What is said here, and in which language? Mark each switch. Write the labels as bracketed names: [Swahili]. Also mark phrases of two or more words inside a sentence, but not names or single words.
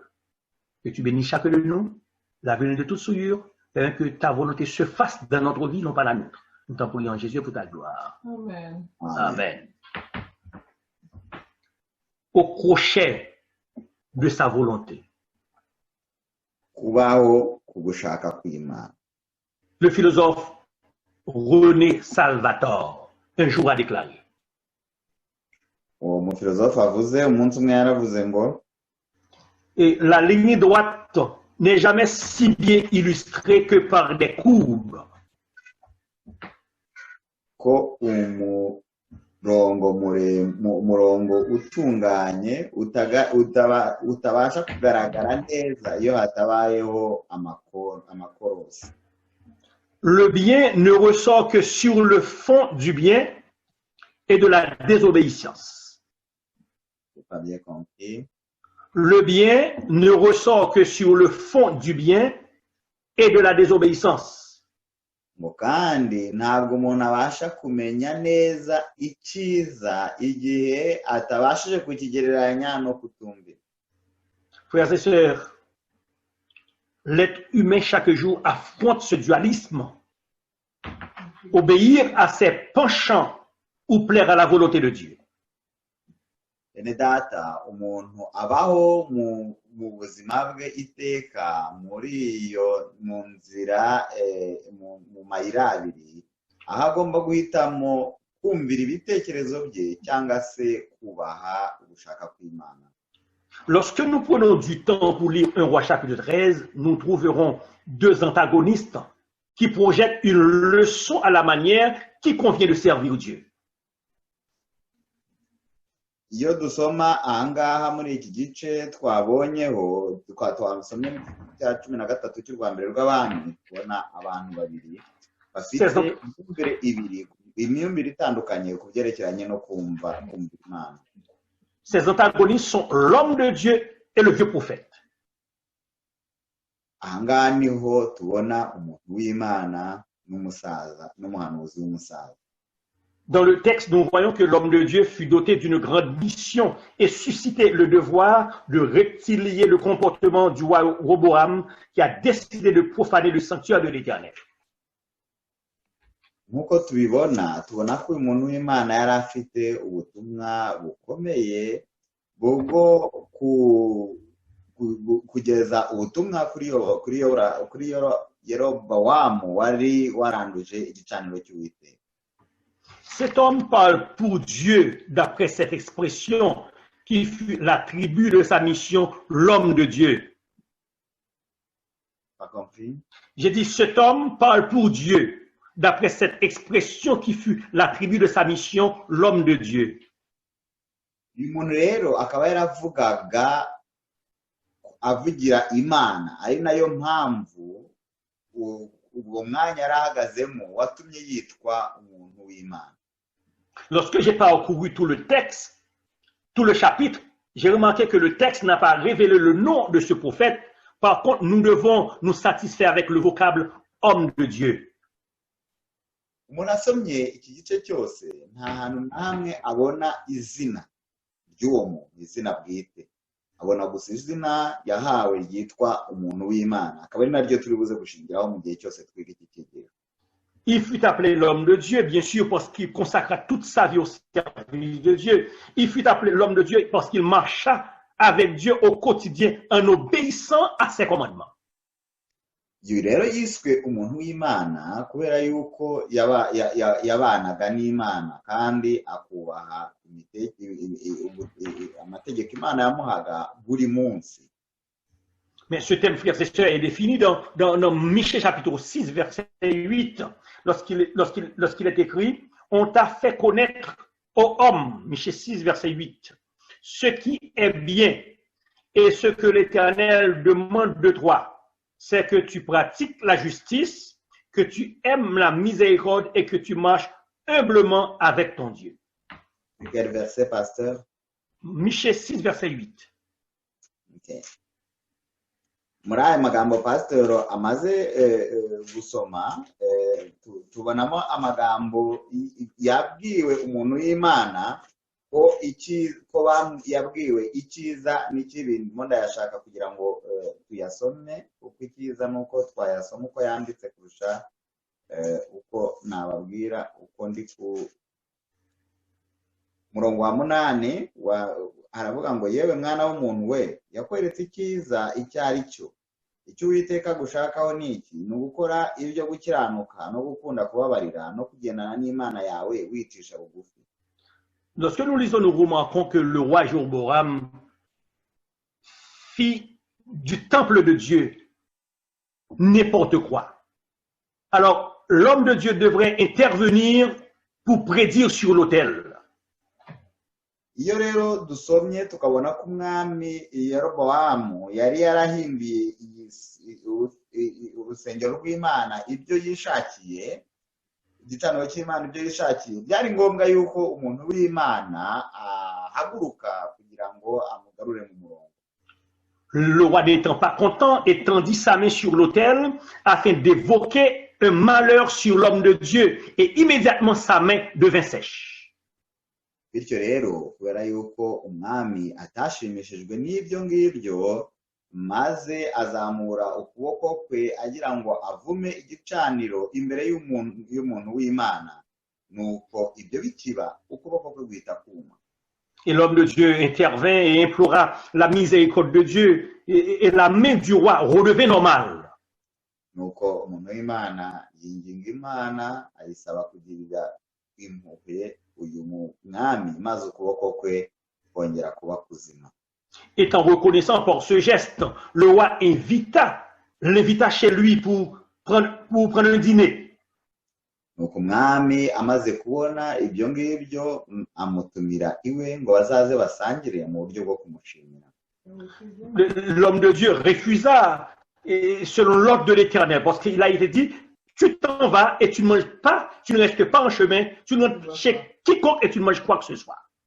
[French] Que tu bénisses chacun de nous, lave-nous de toute souillure, afin que ta volonté se fasse dans notre vie, non pas la nôtre. Nous t'en prions en Jésus pour ta gloire. Amen. Amen. Au crochet de sa volonté. [Kinyarwanda] kubaho ku gushaka kw'Imana. [French] Le philosophe René Salvatore, un jour a déclaré, [Kinyarwanda] Uwo mufilozofe avuze umunsi umwe yaravuze ngo [French] et la ligne droite n'est jamais si bien illustrée que par des courbes. [Kinyarwanda] ko umurongo utunganye utabasha kugaragara neza iyo hatabayeho amakorosi. [French] Le bien ne ressort que sur le fond du bien et de la désobéissance. J'ai pas bien compris. Le bien ne ressort que sur le fond du bien et de la désobéissance. [Kinyarwanda] Ngo kandi ntabwo umuntu abasha kumenya neza icyiza igihe atabashije kukigereranya no kutumvira. [French] Frères et sœurs, l'être humain chaque jour affronte ce dualisme. Obéir à ses penchants ou plaire à la volonté de Dieu. [Kinyarwanda] Bene data, umuntu abaho mu buzima bwe iteka mu nzira mu mayira abiri, aho agomba guhitamo kumvira ibitekerezo bye cyangwa se kubaha ugushaka kw'Imana. [French] Lorsque nous prenons du temps pour lire 1 Roi chapitre 13, nous trouverons deux antagonistes qui projettent une leçon à la manière qui convient de servir Dieu. [Kinyarwanda] Iyo dusoma ahangaha muri iki gice twabonyeho twasomye mu cya 13 cy'urwa mbere rw'abami, tubona abantu babiri bafite imyumvire itandukanye ku byerekeranye no kumva Imana. [French] Ces antagonistes sont l'homme de Dieu et le vieux prophète. [Kinyarwanda] Ahangaha niho tubona umuntu w'Imana n'umusaza n'umuhanuzi w'umusaza. [French] Dans le texte, nous voyons que l'homme de Dieu fut doté d'une grande mission et suscitait le devoir de rectifier le comportement du roi Roboam qui a décidé de profaner le sanctuaire de l'Éternel. [Kinyarwanda] Nk'uko tubibona ko uyu muntu w'Imana yari afite ubutumwa bukomeye bwo kugeza ubutumwa kuri Yerobowamu wari waranduje igicaniro cy'Uwiteka. [French] Cet homme parle pour Dieu d'après cette expression qui fut l'attribut de sa mission, l'homme de Dieu. Pas compris? J'ai dit, cet homme parle pour Dieu d'après cette expression qui fut l'attribut de sa mission, l'homme de Dieu. [Kinyarwanda] Uyu muntu rero akaba yaravugaga avugira Imana, ari nayo mpamvu uwo mwanya yarahagazemo watumye yitwa umuntu w'Imana. [French] Lorsque j'ai parcouru tout le texte, tout le chapitre, j'ai remarqué que le texte n'a pas révélé le nom de ce prophète. Par contre, nous devons nous satisfaire avec le vocable homme de Dieu. [Kinyarwanda] Umuntu asomye iki gice cyose nta hantu na hamwe abona izina ry'uwo muntu, izina bwite. Abona gusa izina yahawe ryitwa umuntu w'Imana, akaba ari naryo turi buze gushingiraho mu gihe cyose twiga iki kigero. [French] Il fut appelé l'homme de Dieu, bien sûr, parce qu'il consacra toute sa vie au service de Dieu. Il fut appelé l'homme de Dieu parce qu'il marcha avec Dieu au quotidien en obéissant à ses commandements. [Kinyarwanda] Uyu rero yiswe umuntu w'Imana kubera yuko yabanaga n'Imana kandi akubaha amategeko Imana yamuhaga buri munsi. [French] Mais ce thème, frères et sœurs, est défini dans Michée chapitre 6, verset 8, lorsqu'il est écrit « On t'a fait connaître, ô homme », Michée 6, verset 8, « ce qui est bien et ce que l'Éternel demande de toi, c'est que tu pratiques la justice, que tu aimes la miséricorde et que tu marches humblement avec ton Dieu. » Quel verset, pasteur? Michée 6, verset 8. Okay. [Kinyarwanda] Muri aya magambo pasitoro amaze gusoma tubonamo amagambo yabwiwe umuntu w'Imana ko yabwiwe icyiza n'ikibi. Ndimo ndayashaka kugira ngo tuyasome, kuko icyiza nuko twayasoma uko yanditse kurusha uko nababwira uko ndi ku murongo wa 8 haravuga ngo yewe mwana w'umuntu we, yakweretse icyiza icyo ari cyo. Icyo Uwiteka gushakaho ni iki? Ni ugukora ibyo gukiranuka no gukunda kubabarira no kugendana n'Imana yawe wicisha bugufi. [French] Lorsque nous lisons, nous remarquons que le roi Jéroboam fit du temple de Dieu n'importe quoi. Alors, l'homme de Dieu devrait intervenir pour prédire sur l'autel. [Kinyarwanda] Iyo rero dusomye tukabona ko umwami Yeroboamu yari yarahimbiye urusengero rw'Imana ibyo yishakiye, igicaniro cy'Imana ibyo yishakiye, byari ngombwa yuko umuntu w'Imana ahaguruka kugira ngo amugarure mu murongo. [French] Le roi n'étant pas content, étendit sa main sur l'autel afin d'évoquer un malheur sur l'homme de Dieu, et immédiatement sa main devint sèche. [Kinyarwanda] Bityo rero kubera yuko umwami atashimishijwe n'ibyo ngibyo, maze azamura ukuboko kwe agira ngo avume igicaniro imbere y'umuntu w'Imana, nuko ibyo bikiba ukuboko kwe guhita kuma. [French] Et l'homme de Dieu intervint et implora la miséricorde de Dieu, et la main du roi redevint normale. [Kinyarwanda] Nuko umuntu w'Imana yinginga Imana ayisaba kugirira impuhwe uyu mwami, maze ukuboko kwe kongera kuba kuzima. [French] Étant reconnaissant pour ce geste, le roi l'invita chez lui pour prendre un dîner. [Kinyarwanda] Nuko umwami amaze kubona ibyo ngibyo amutumira iwe ngo bazaze basangire mu buryo bwo kumushimira. [French] L'homme de Dieu refusa selon l'ordre de l'Éternel, parce qu'il a été dit, tu t'en vas et tu ne manges pas, tu ne restes pas en chemin, tu ne rentres chez quiconque et tu ne manges quoi que ce soit.